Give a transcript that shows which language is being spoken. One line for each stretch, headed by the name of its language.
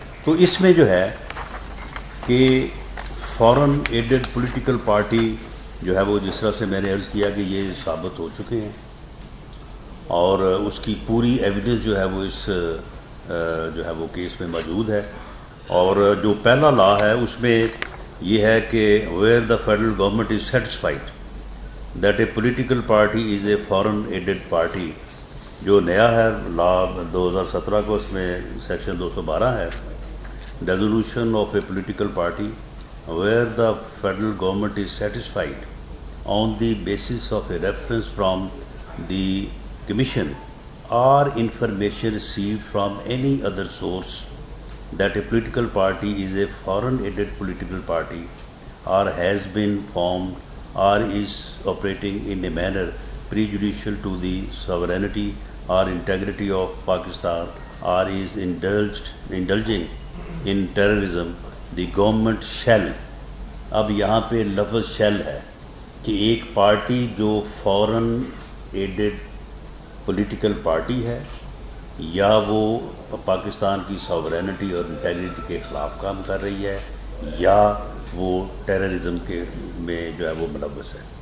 Urdu: تو اس میں جو ہے کہ فارن ایڈڈ پولیٹیکل پارٹی جو ہے وہ جس طرح سے میں نے عرض کیا کہ یہ ثابت ہو چکے ہیں, اور اس کی پوری ایویڈنس جو ہے وہ اس جو ہے وہ کیس میں موجود ہے. اور جو پہلا لا ہے اس میں یہ ہے کہ
English: where the federal government is satisfied that a political party is a foreign aided party,
Urdu: جو نیا ہے لا 2017 کو, اس میں سیکشن 212 ہے.
English: Dissolution of a political party where the federal government is satisfied on the basis of a reference from the Commission or information received from any other source that a political party is a foreign aided political party or has been formed or is operating in a manner prejudicial to the sovereignty or integrity of Pakistan or is indulging in terrorism the government shall.
Urdu: اب یہاں پہ لفظ shell ہے کہ ایک party جو foreign added political party ہے یا وہ پاکستان کی ساورینٹی اور انٹیگریٹی کے خلاف کام کر رہی ہے یا وہ ٹیررزم کے میں جو ہے وہ ملوث ہے.